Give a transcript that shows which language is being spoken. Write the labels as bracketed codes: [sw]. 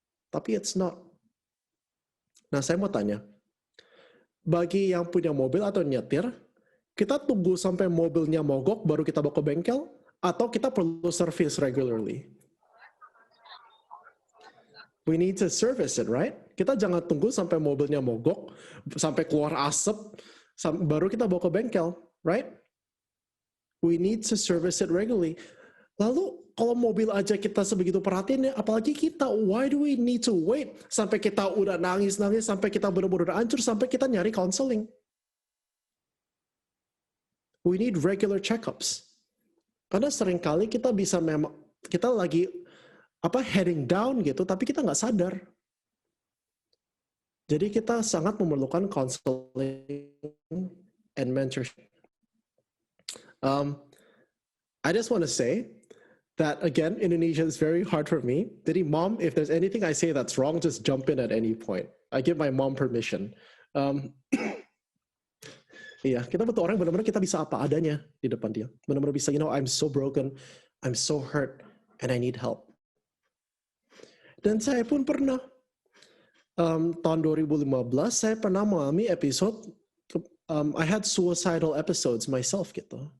[id] Tapi [en] it's not. [id] Nah, saya mau tanya, bagi yang punya mobil atau nyetir, kita tunggu sampai mobilnya mogok baru kita bawa ke bengkel, atau kita perlu service regularly? [en] We need to service it, right? [id] Kita jangan tunggu sampai mobilnya mogok, sampai keluar asap, baru kita bawa ke bengkel, right? [en] We need to service it regularly. [id] Lalu, kalau mobil aja kita sebegitu perhatiannya, apalagi kita, [en] why do we need to wait [id] sampai kita udah nangis-nangis, sampai kita benar-benar hancur, sampai kita nyari counseling? [en] We need regular checkups. [id] Karena seringkali kita kita lagi [en] heading down [id] gitu, tapi kita nggak sadar. Jadi kita sangat memerlukan counseling and mentorship. [en] I just want to say that again, Indonesia is very hard for me. [id] Jadi [en] mom, if there's anything I say that's wrong, just jump in at any point. I give my mom permission. [id] Iya, kita butuh orang benar-benar kita bisa apa adanya di depan dia. Benar-benar bisa, [en] I'm so broken, I'm so hurt, and I need help. [id] Dan saya pun pernah, tahun 2015, saya pernah mengalami episode, [en] I had suicidal episodes myself [id] gitu.